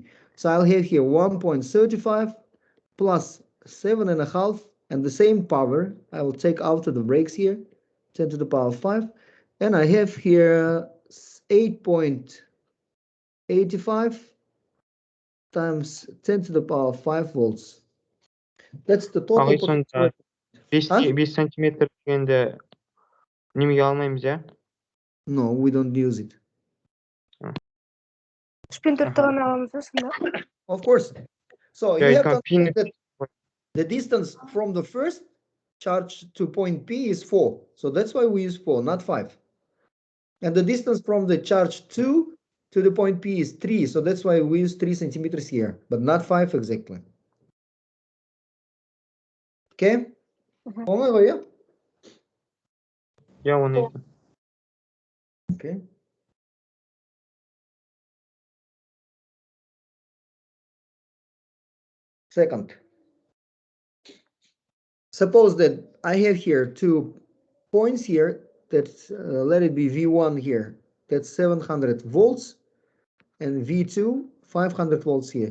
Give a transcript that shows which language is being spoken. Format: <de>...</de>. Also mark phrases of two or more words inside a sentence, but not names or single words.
<en>So I'll have here 1.35 plus 7.5 and the same power. I will take out the brakes here, 10 to the power of 5. And I have here 8.85 times 10 to the power of 5 volts. That's the total potential.</en> <kk>5 сантиметр дегенде немеге алмаймыз, ja?</kk> <en>No, we don't use it.</en> <kk>3/4 ғана аламыз ба сонда?</kk> <en>Of course. So Yeah, you you have to can pin understand that the distance from the first charge to point P is 4. So that's why we use 4, not 5. And the distance from the charge 2 to the point P is 3. So that's why we use 3 centimeters here, but not 5 exactly. Okay? Mhm.</en> <kk>Ja, оны айтам.</kk> <en>Okay. Second, suppose that I have here 2 points here that let it be V1 here, that's 700 volts, and V2 500 volts here.</en>